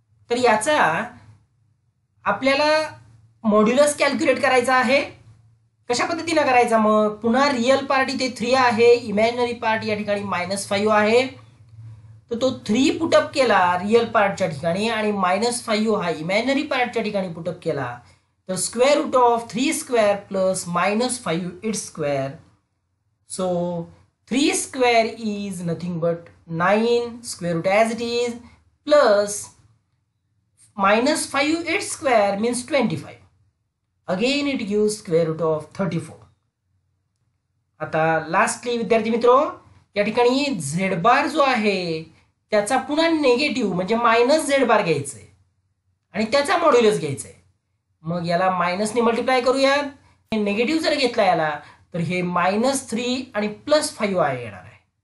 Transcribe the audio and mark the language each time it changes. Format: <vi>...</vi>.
<mr>तर याचा आपल्याला मॉड्युलस कॅल्क्युलेट करायचा आहे. कशा पद्धतीने करायचा, मग पुन्हा रियल पार्ट इथे 3 आहे, इमॅजिनरी पार्ट या ठिकाणी -5 आहे. तर तो 3 पुटअप केला रियल पार्टच्या ठिकाणी आणि -5 हा इमॅजिनरी पार्टच्या ठिकाणी पुटअप केला.</mr> <en>तर square root of 3 square plus -5 its square. So 3 square is nothing but 9 square root as it is plus -5 its square means 25. Again it gives square root of 34.</en> <mr>आता lastly विद्यार्थी मित्रो या ठिकाणी z बार जो आहे त्याचा पुन्हा नेगेटिव्ह म्हणजे -z बार घ्यायचंय आणि त्याचा मॉड्युलस घ्यायचंय. मग याला मायनसने मल्टिप्लाय करूया. नेगेटिव्ह जर घेतला याला तर हे -3 आणि +5i येणार आहे.</mr>